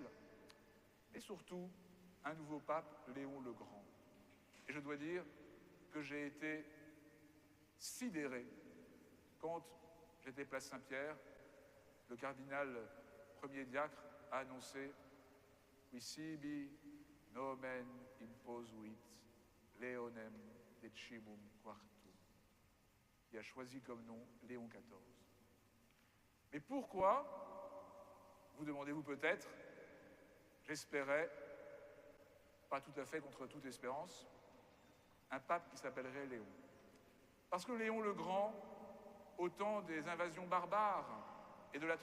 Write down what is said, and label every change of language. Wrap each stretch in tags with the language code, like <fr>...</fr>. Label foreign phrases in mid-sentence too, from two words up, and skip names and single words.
<fr>Et surtout, un nouveau pape, Léon le Grand. Et je dois dire que j'ai été sidéré quand j'étais place Saint-Pierre, le cardinal premier diacre a annoncé «</fr> <la>Qui sibi nomen imposuit Leonem decimum quartum »,</la> <fr>qui a choisi comme nom Léon XIV. Mais pourquoi, vous demandez-vous peut-être, j'espérais, pas tout à fait contre toute espérance, un pape qui s'appellerait Léon. Parce que Léon le Grand, au temps des invasions barbares et de la</fr>